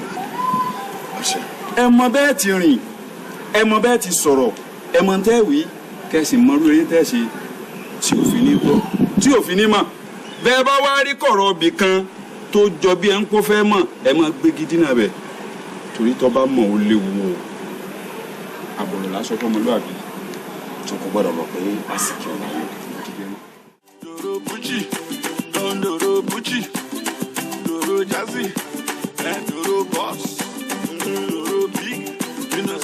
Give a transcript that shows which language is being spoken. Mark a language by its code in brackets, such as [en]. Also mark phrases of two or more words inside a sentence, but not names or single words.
[yo] Ẹ mọ bẹ́ẹ̀ ti rìn, ẹ mọ bẹ́ẹ̀ ti sọ̀rọ̀, ẹ mọ tẹ́ wí kẹ́sì mọ lórí tẹ́ ṣe tí òfin ní gbọ́ tí òfin ní mọ̀. Bẹ́ẹ̀ bá wá rí kọ̀rọ̀ ibì kan tó jọ bí ẹ ń kó fẹ́ mọ̀ ẹ máa gbé gidi náà bẹ̀ torí tó bá mọ̀ ó léwu o. Àbọ̀rọ̀ lásán fọmọlúwàbí tó kò gbọ́dọ̀ mọ̀ pé àsìkò ọ̀la yóò. [en] Doro Bucci, Doro Bucci, Doro Jazzy, and Doro Boss, Doro Big, you know